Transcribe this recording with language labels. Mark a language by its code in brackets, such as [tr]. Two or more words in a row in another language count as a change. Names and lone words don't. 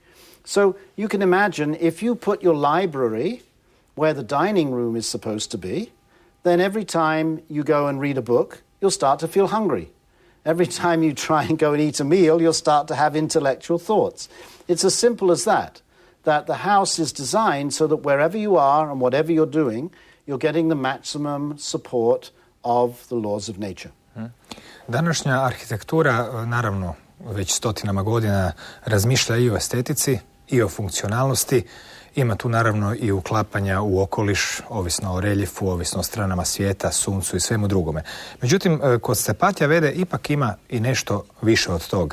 [en] So you can imagine if you put your library where the dining room is supposed to be, then every time you go and read a book, you'll start to feel hungry. Every time you try and go and eat a meal, you'll start to have intellectual thoughts. It's as simple as that the house is designed so that wherever you are and whatever you're doing, you're getting the maximum support of the laws of nature. [hr] Današnja arhitektura, naravno, već stotinama godina razmišlja i o estetici i o funkcionalnosti. Ima tu naravno i uklapanja u okoliš, ovisno o reljefu, ovisno o stranama svijeta, suncu i svemu drugome. Međutim, kod Stapatjavede ipak ima i nešto više od tog.